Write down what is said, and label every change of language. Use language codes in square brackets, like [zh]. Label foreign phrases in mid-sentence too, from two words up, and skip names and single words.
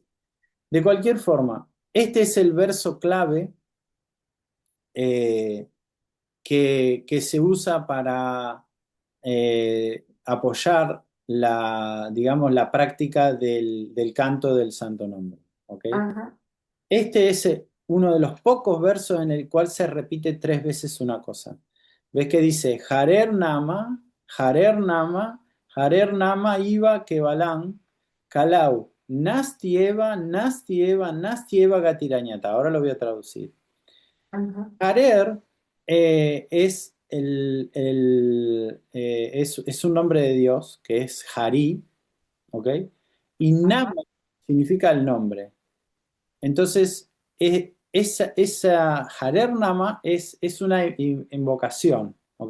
[es] De cualquier forma, este es el verso clave eh, que se usa para apoyar digamos, la práctica del canto del Santo Nombre. ¿Ok? Ajá, Este es uno de los pocos versos en el cual se repite 3 veces una cosa. ¿Ves que dice [sa] हरेर् नाम एव केवलम् कलौ नास्ति एव नास्ति एव नास्ति एव गतिर् अन्यथा? [es] Ahora lo voy a traducir. ajá, Harer es un nombre de Dios que es Hari, ¿ok? Y Nama ajá, significa el nombre. Entonces, esa [sa] हरेर् नाम [es] es una invocación, ¿ok?